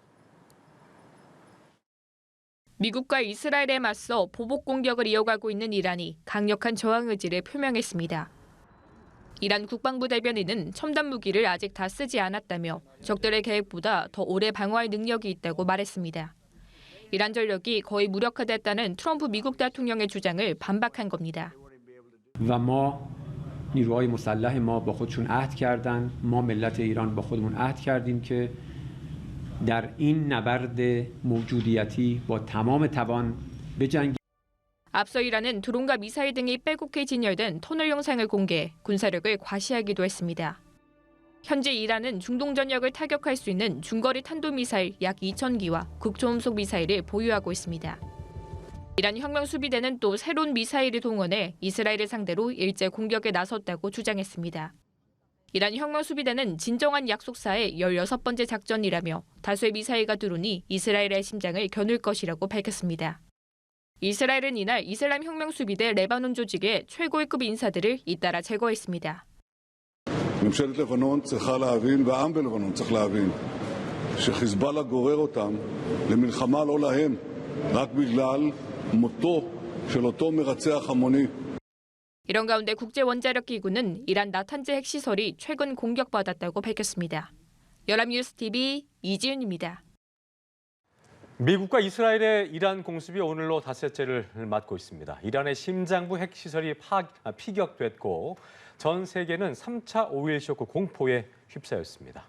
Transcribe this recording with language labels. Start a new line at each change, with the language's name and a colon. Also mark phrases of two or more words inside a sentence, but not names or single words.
Korean: 미국과 이스라엘에 맞서 보복 공격을 이어가고 있는 이란이 강력한 저항 의지를 표명했습니다. 이란 국방부 대변인은 첨단 무기를 아직 다 쓰지 않았다며 적들의 계획보다 더 오래 방어할 능력이 있다고 말했습니다. 이란 전력이 거의 무력화됐다는 트럼프 미국 대통령의 주장을 반박한 겁니다.
Persian: و ما نیروهای مسلح ما با خودشون عهد کردن ما ملت ایران با خودمون عهد کردیم که در این نبرد موجودیتی با تمام توان بجنگیم.
Korean: 앞서 이란은 드론과 미사일 등이 빼곡히 진열된 터널 영상을 공개해 군사력을 과시하기도 했습니다. 현재 이란은 중동 전역을 타격할 수 있는 중거리 탄도미사일 약 2,000기와 극초음속 미사일을 보유하고 있습니다. 이란 혁명수비대는 또 새로운 미사일을 동원해 이스라엘을 상대로 일제 공격에 나섰다고 주장했습니다. 이란 혁명수비대는 진정한 약속사의 16번째 작전이라며 다수의 미사일과 드론이 이스라엘의 심장을 겨눌 것이라고 밝혔습니다. 이스라엘은 이날 이슬람 혁명수비대 레바논 조직의 최고위급 인사들을 잇따라 제거했습니다.
Hebrew: ממשלת לבנון צריכה להבין, והעם בלבנון צריך להבין, שחיזבאללה גורר אותם למלחמה לא להם, רק בגלל מותו של אותו מרצח המוני.
Korean: 이런 가운데 국제원자력기구는 이란 나탄즈 핵시설이 최근 공격받았다고 밝혔습니다. 연합뉴스TV 이지윤입니다. 미국과 이스라엘의 이란 공습이 오늘로 닷새째를 맞고 있습니다. 이란의 심장부 핵시설이 피격됐고 전 세계는 3차 5.1 쇼크 공포에 휩싸였습니다.